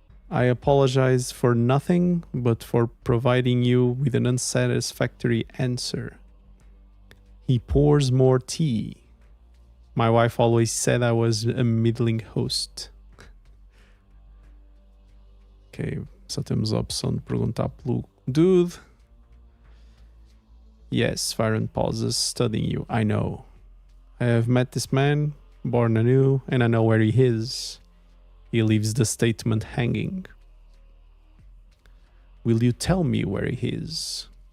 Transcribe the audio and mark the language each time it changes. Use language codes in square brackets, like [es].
[en] I apologize for nothing but for providing you with an unsatisfactory answer. He pours more tea. My wife always said I was a middling host. [pt] Ok, só temos a opção de perguntar pelo dude. [en] Yes, Viren pauses, studying you. I know. I have met this man, born anew, and I know where he is. He leaves the statement hanging. Will you tell me where he is?